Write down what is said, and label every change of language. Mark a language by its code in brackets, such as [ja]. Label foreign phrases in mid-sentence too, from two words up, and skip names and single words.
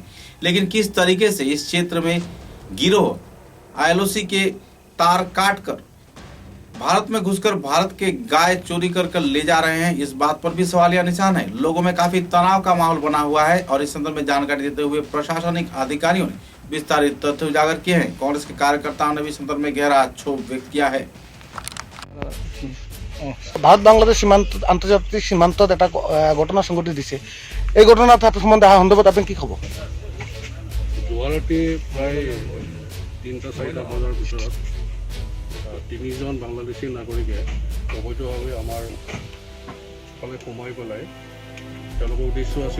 [hi] लेकिन किस तरीके से इस क्षेत्र में गिरोह आईएलओसी के तार काट कर भारत में घुसकर भारत के गाय चोरी कर ले जा रहे हैं, इस बात पर भी सवालिया निशान है। लोगों में काफी तनाव का माहौल बना हुआ है और इस संदर्भ में जानकारी देते हुए प्रशासनिक अधिकारियों ने विस्तारित तथ्य उजागर किए हैं। कांग्रेस के कार्यकर्ताओं ने भी संदर्भ में गहरा क्षोभ व्यक्त किया है। [as] ভাৰত বাংলাদেশ সীমান্ত আন্তর্জাতিক সীমান্তত এটা ঘটনা সংঘটিত দিছে। এই ঘটনা সম্বন্ধে অহা সন্দৰ্ভত আপুনি কি ক'ব? গুৱাহাটী প্ৰায় ৩-৪টা বজাৰ ভিতৰত ৩জন বাংলাদেশী নাগৰিকে অবৈধভাৱে আমাৰ ফালে সোমাই পেলাই তেওঁলোকৰ উদ্দেশ্য আছিল